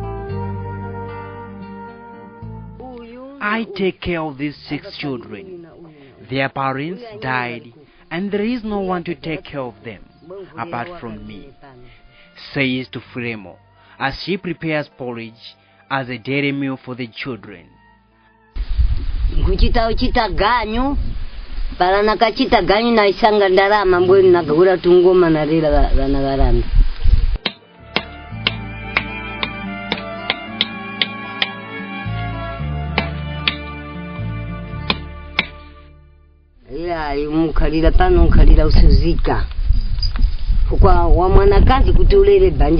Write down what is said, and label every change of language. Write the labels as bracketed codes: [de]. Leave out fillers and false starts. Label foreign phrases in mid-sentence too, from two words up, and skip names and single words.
[en] I take care of these 6 children. Their parents died and there is no one to take care of them apart from me, says Tufiremo as she prepares porridge as a daily meal for the children. [tum] Kuchita ganyu para nakachita ganyu na isanga ndarama mbweni nakagura tungoma na rila vanagaranda. Ya mukhalira pano mukhalira usuzika kwa wa mwanakazi kuti ulere banja